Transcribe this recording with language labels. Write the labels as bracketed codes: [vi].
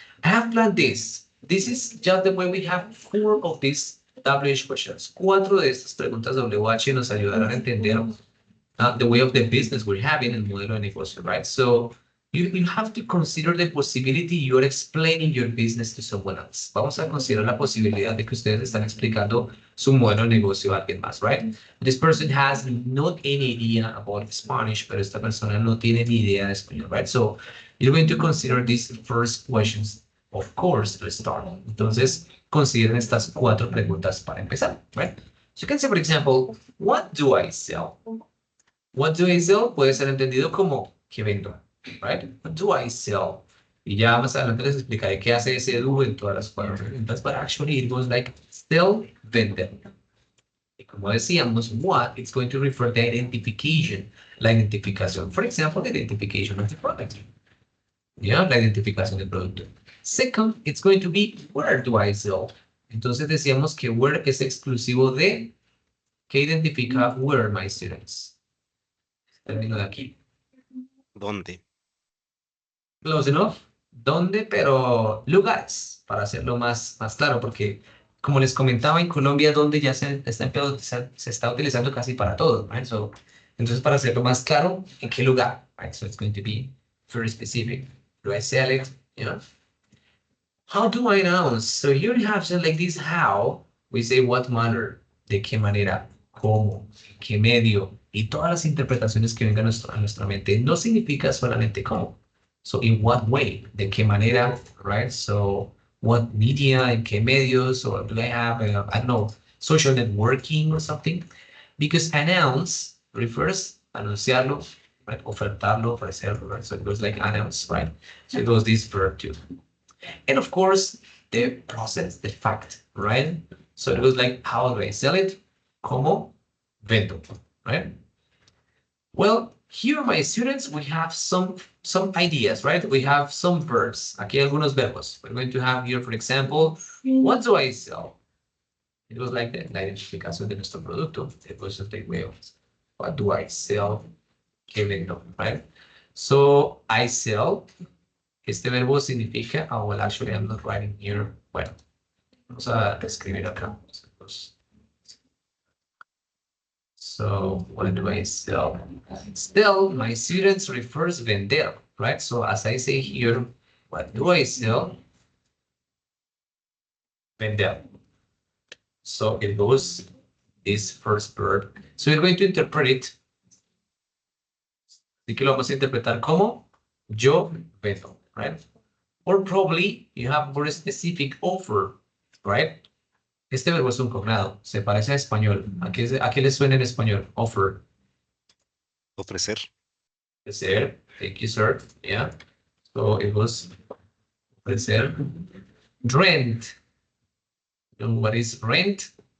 [en] I have planned this. This is just the way we have 4 of these WH questions. [es] 4 de estas preguntas WH nos ayudarán a entender [en] the way of the business we're having, [es] el modelo de negocio, right? So [en] You have to consider the possibility you're explaining your business to someone else. [es] Vamos a considerar la posibilidad de que ustedes están explicando su modelo de negocio a alguien más, right? [en] This person has not any idea about Spanish, [es] pero esta persona no tiene ni idea de español, right? [en] So you're going to consider these first questions, of course, to start. [es] Entonces, consideren estas 4 preguntas para empezar, right? [en] So you can say, for example, what do I sell? What do I sell? [es] Puede ser entendido como, ¿qué vendo? Right? [en] What do I sell? [es] Y ya más adelante les explicaré qué hace ese do en todas las 4 preguntas, [en] but actually it was like sell, [es] vender. Y como decíamos, what, [en] it's going to refer to identification, [es] la identificación. [en] For example, the identification of the product. Yeah, [es] la identificación del producto. [en] Second, it's going to be where do I sell? [es] Entonces decíamos que where es exclusivo de, ¿qué identifica where, my students? Termino de aquí. ¿Dónde? [en] Close enough. [es] ¿Dónde? Pero lugares, para hacerlo más claro, porque como les comentaba, en Colombia, donde ya se está utilizando casi para todo, right? So, entonces, para hacerlo más claro, ¿en qué lugar? [en] Right? So it's going to be very specific. Do I sell it? Yeah. How do I announce? So here you have something like this, [es] how, [en] we say what manner, [es] de qué manera, cómo, qué medio, y todas las interpretaciones que vengan a nuestra mente, no significa solamente cómo. [en] So in what way, [es] de qué manera, [en] right? So what media, [es] en qué medios, [en] or do I have, I don't know, social networking or something? Because announce refers anunciarlo, right? [es] Ofertarlo, ofrecerlo, right? [en] So it goes like announce, right? So it goes this verb too. And of course, the process, the fact, right? So it goes like, how do I sell it? [es] ¿Cómo vendo, [en] right? Well, here, my students, we have some ideas, right? We have some verbs. [es] Aquí hay algunos verbos. [en] We're going to have here, for example, what do I sell? It was like [es] la identificación de nuestro producto. [en] It was just like, well, what do I sell? [es] ¿Qué vendo, [en] right? So, I sell. [es] Este verbo significa, [en] oh, well, actually, I'm not writing here. [es] Bueno, vamos a escribir acá. [en] So what do I sell? Still, my students refers vender, right? So as I say here, what do I sell? [es] Vender. [en] So it goes this first verb. So we're going to interpret it. [es] Así que lo vamos a interpretar como yo vendo, right? [en] Or probably you have more specific offer, right? [es] Este verbo es un cognado, se parece a español. ¿A qué le suena en español? [en] Offer. [es] Ofrecer. [en] Ofrecer. Thank you, sir. Yeah. So it was ofrecer. Rent. What is rent?